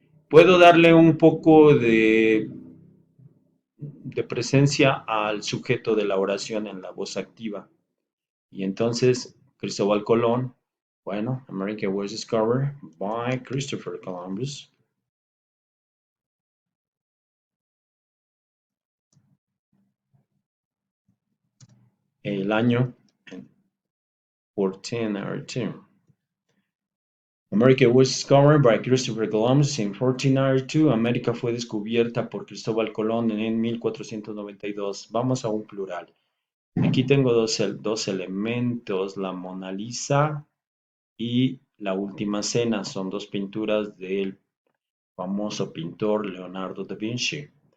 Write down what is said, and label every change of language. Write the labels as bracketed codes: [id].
[es] Puedo darle un poco de presencia al sujeto de la oración en la voz activa. Y entonces, Cristóbal Colón, bueno, [en] America was discovered by Christopher Columbus. [es] El año en 1492. [en] America was discovered by Christopher Columbus in 1492. [es] América fue descubierta por Cristóbal Colón en 1492. Vamos a un plural. Aquí tengo dos elementos, la Mona Lisa y la Última Cena. Son dos pinturas del famoso pintor Leonardo da Vinci.